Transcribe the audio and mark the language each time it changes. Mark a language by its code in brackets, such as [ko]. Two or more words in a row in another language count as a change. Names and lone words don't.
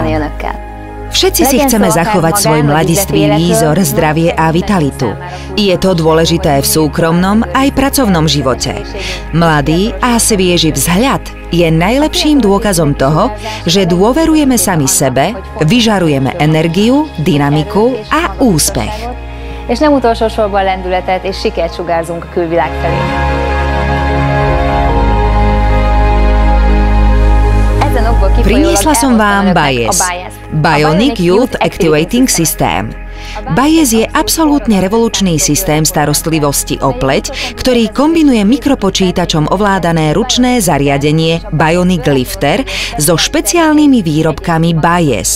[sk] Všetci si chceme zachovať svoj mladistvý výzor, zdravie a vitalitu. Je to dôležité v súkromnom aj pracovnom živote. Mladý a svieži vzhľad je najlepším dôkazom toho, že dôverujeme sami sebe, vyžarujeme energiu, dynamiku a úspech. [hu] És nem utolsó sorban lendületet és sikert sugárzunk a külvilág felé. [sk] Priniesla som vám Bayes, Bionic Youth Activating System. Bayes je absolútne revolučný systém starostlivosti o pleť, ktorý kombinuje mikropočítačom ovládané ručné zariadenie Bionic Lifter so špeciálnymi výrobkami Bayes.